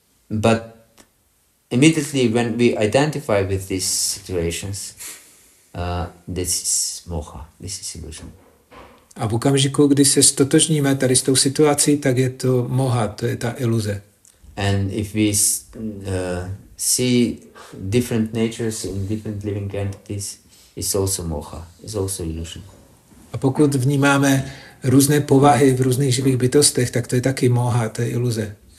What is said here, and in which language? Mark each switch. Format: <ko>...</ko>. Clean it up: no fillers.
<en>But immediately when we identify with these situations, this is moha, this is illusion.</en> <cs>A v okamžiku, kdy se stotožníme tady s tou situací, tak je to moha, to je ta iluze.</cs> <en>And if we see different natures in different living entities, it's also moha, it's also illusion.</en> <cs>A pokud vnímáme různé povahy v různých živých bytostech, tak to je taky moha, to je iluze.</cs>